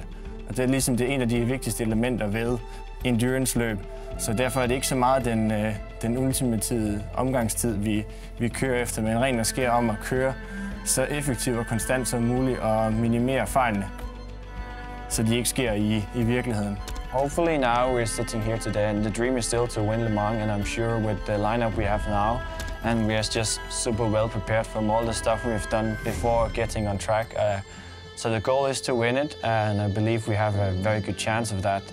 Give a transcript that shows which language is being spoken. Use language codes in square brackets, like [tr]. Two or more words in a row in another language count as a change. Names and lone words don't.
[da] Og det er ligesom en af de vigtigste elementer ved endurance-løb. Så derfor er det ikke så meget den ultimative omgangstid, vi kører efter, men rent og sker om at køre så effektivt og konstant som muligt og minimere fejlene, så de ikke sker i virkeligheden. [en] Hopefully now we're sitting here today and the dream is still to win Le Mans, and I'm sure with the lineup we have now and we're just super well prepared from all the stuff we've done before getting on track. So the goal is to win it, and I believe we have a very good chance of that.